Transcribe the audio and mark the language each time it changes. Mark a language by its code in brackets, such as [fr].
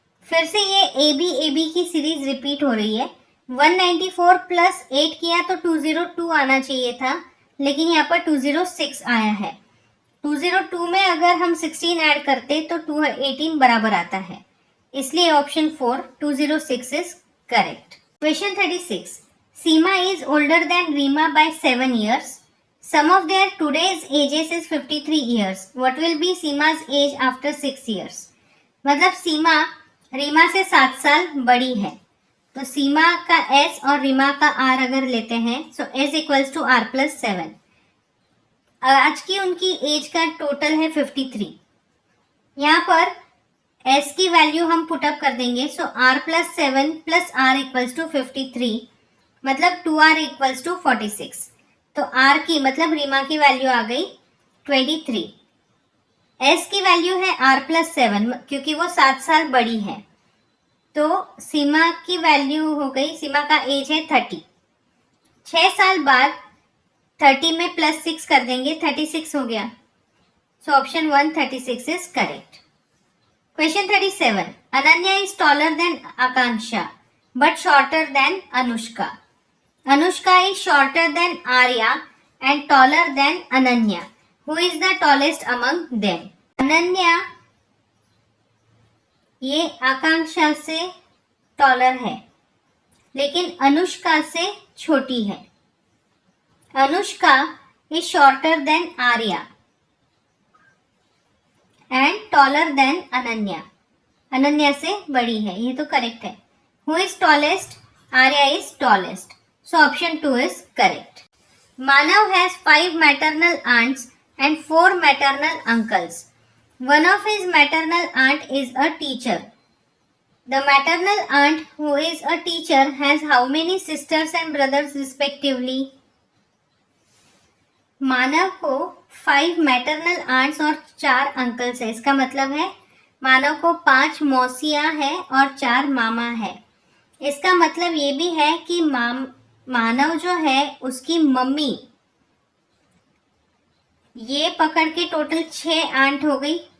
[hi] फिर से ये AB की सीरीज रिपीट हो रही है. 194 प्लस 8 किया तो 202 आना चाहिए था, लेकिन यहाँ पर 206 आया है. 202 में अगर हम 16 ऐड करते तो 218 बराबर आता है, इसलिए option 4 206 [en] Is correct. Question 36. Seema is older than Reema by 7 years. Sum of their today's ages is 53 years. What will be Seema's age after 6 years? [hi] मतलब सीमा रीमा से 7 साल बड़ी है, तो सीमा का S और रीमा का R अगर लेते हैं तो S equals to R plus 7. आज की उनकी एज का टोटल है 53. यहाँ पर S की वैल्यू हम पुटअप कर देंगे, [en] so R plus 7 plus R equals to 53, [hi] मतलब 2R [en] Equals to 46. [hi] तो R की मतलब रीमा की वैल्यू आ गई 23. S की वैल्यू है R प्लस 7, क्योंकि वो 7 साल बड़ी है, तो सीमा की वैल्यू हो गई, सीमा का एज है 30. 6 साल बाद 30 में प्लस 6 कर देंगे, 36 हो गया. [en] So option 1 36 is correct. Question 37. Ananya is taller than Akanksha but shorter than Anushka. Anushka is shorter than Arya and taller than Ananya. Who is the tallest among them? Ananya [hi] ये आकांक्षा से टॉलर है, लेकिन अनुष्का से छोटी है। [en] Anushka is shorter than Arya and taller than Ananya. [hi] Ananya से बड़ी है, ये तो करेक्ट है। [en] Who is tallest? Arya is tallest, so option 2 is correct. Manav has 5 maternal aunts and 4 maternal uncles. One of his maternal aunt is a teacher. The maternal aunt who is a teacher has how many sisters and brothers respectively? [hi] मानव को 5 maternal ants और 4 uncles है। इसका मतलब है मानव को 5 मौसियां हैं और 4 मामा है। इसका मतलब ये भी है कि मानव जो है उसकी मम्मी, ये पकड़ के टोटल 6 आंट हो गई।